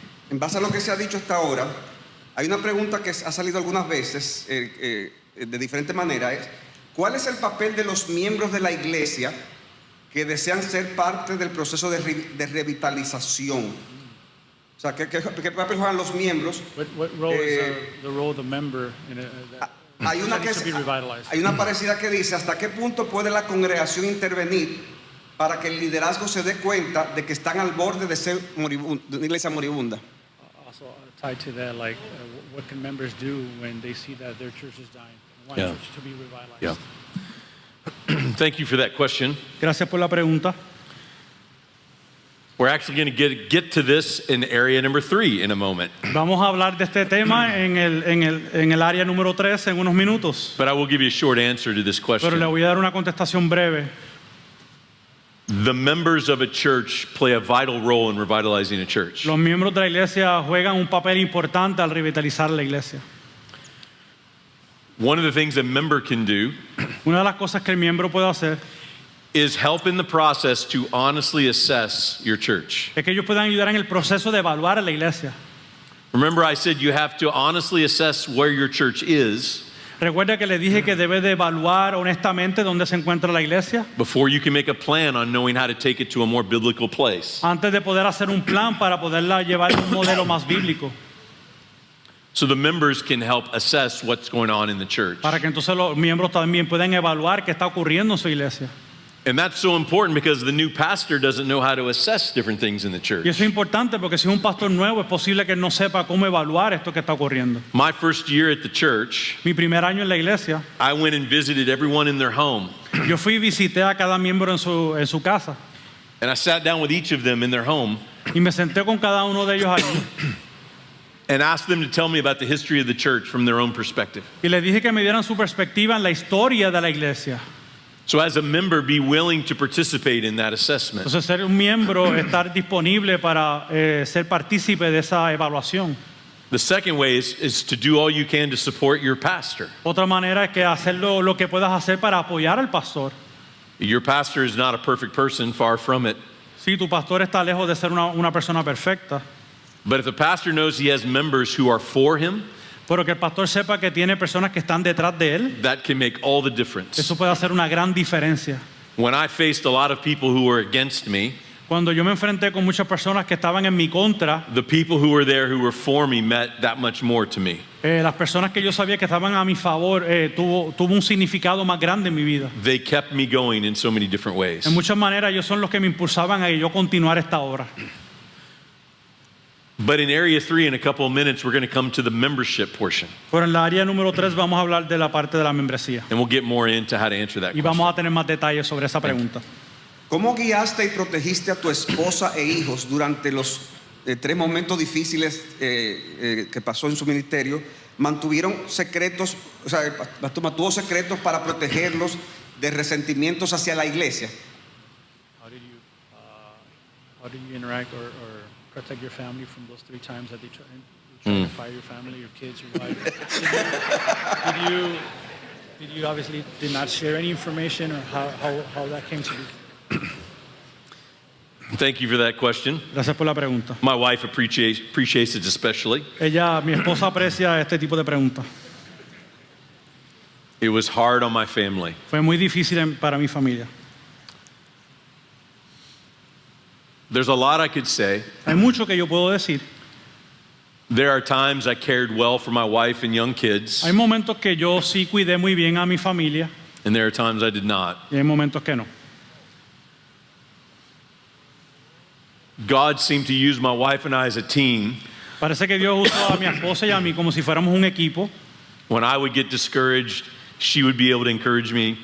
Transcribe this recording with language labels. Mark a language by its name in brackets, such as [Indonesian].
[Spanish] En base a lo que se ha dicho hasta ahora, hay una pregunta que ha salido algunas veces de diferente manera, es ¿cuál es el papel de los miembros de la iglesia que desean ser parte del proceso de revitalización? O sea, ¿qué papel juegan los miembros? [English] What role is the role of the member in [Spanish] Hay una parecida que dice, ¿hasta qué punto puede la congregación intervenir para que el liderazgo se dé cuenta de que están al borde de ser de una iglesia moribunda? [English] Also tied to that, like what can members do when they see that their church is dying? Want Yeah. church to be revitalized. Yeah. Thank you for that question. [Spanish] Gracias por la pregunta. [English] We're actually going to get to this in area number 3 in a moment. [Spanish] Vamos a hablar de este tema en el área número 3 en unos minutos. [English] But I will give you a short answer to this [Spanish] Pero le [English] question. [Spanish] voy a dar una contestación breve. [English] The members of a church play a vital role in revitalizing a church. [Spanish] Los miembros de la iglesia juegan un papel importante al revitalizar la iglesia. [English] One of the things a member can do [Spanish] Una de las cosas que el miembro puede hacer [English] is help in the process to honestly assess your church. [Spanish] es que ellos puedan ayudar en el proceso de evaluar a la iglesia. [English] Remember, I said you have to honestly assess where your church is [Spanish] Recuerda que le dije que debe de evaluar honestamente dónde se encuentra la iglesia [English] before you can make a plan on knowing how to take it to a more biblical place. [Spanish] antes de poder hacer un plan para poderla llevar a un modelo más bíblico. [English] So the members can help assess what's going on in the church. [Spanish] Para que entonces los miembros también puedan evaluar qué está ocurriendo en su iglesia. [English] And that's so important because the new pastor doesn't know how to assess different things in the [Spanish] Y [English] church. [Spanish] eso es importante porque si es un pastor nuevo es posible que él no sepa cómo evaluar esto que está ocurriendo. [English] My first year at the church, [Spanish] Mi primer año en la iglesia, [English] I went and visited everyone in their home. [Spanish] yo fui y visité a cada miembro en su casa. [English] And I sat down with each of them in their home [Spanish] y me senté con cada uno de ellos allí [English] and asked them to tell me about the history of the church from their own perspective. [Spanish] y les dije que me dieran su perspectiva en la historia de la iglesia. [English] So as a member, be willing to participate in that assessment. [Spanish] Entonces, ser un miembro, estar disponible para ser partícipe de esa evaluación. [English] The second way is to do all you can to support your pastor. [Spanish] Otra manera es que hacer lo que puedas hacer para apoyar al pastor. [English] Your pastor is not a perfect person, far from it. [Spanish] Sí, tu pastor está lejos de ser una persona perfecta, [English] But if the pastor knows he has members who are for him, [Spanish] pero que el pastor sepa que tiene personas que están detrás de él, [English] that can make all the difference. [Spanish] eso puede hacer una gran diferencia. [English] When I faced a lot of people who were against me, [Spanish] Cuando yo me enfrenté con muchas personas que estaban en mi contra, [English] the people who were there who were for me meant that much more to me. [Spanish] las personas que yo sabía que estaban a mi favor, tuvo un significado más grande en mi vida. [English] They kept me going in so many different ways. [Spanish] En muchas maneras ellos son los que me impulsaban a yo continuar esta obra. [English] But in area 3, in a couple of minutes, we're going to come to the membership portion. [Spanish] Pero en la área número 3 vamos a hablar de la parte de la membresía [English] And we'll get more into how to answer that [Spanish] y [English] question. [Spanish] vamos a tener más detalles sobre esa pregunta. ¿Cómo guiaste y protegiste a tu esposa e hijos durante los 3 momentos difíciles que pasó en su ministerio? ¿Mantuvieron secretos, o sea, mantuvo secretos para protegerlos de resentimientos hacia la iglesia? [English] How did you interact or protect your family from those 3 times that they tried to fire your family, your kids, your wife? Did you obviously did not share any information, or how that came to be? Thank you for that question. [Spanish] Gracias por la pregunta. [English] My wife appreciates it especially. [Spanish] Mi esposa aprecia este tipo de preguntas. [English] It was hard on my family. [Spanish] Fue muy difícil para mi familia. [English] There's a lot I could say. [Spanish] Hay mucho que yo puedo decir. [English] There are times I cared well for my wife and young kids, [Spanish] Hay momentos que yo sí cuidé muy bien a mi familia [English] and there are times I did not. [Spanish] y hay momentos que no. [English] God seemed to use my wife and I as a team. [Spanish] Parece que Dios usó a mi esposa y a mí como si fuéramos un equipo. [English] When I would get discouraged, she would be able to encourage me.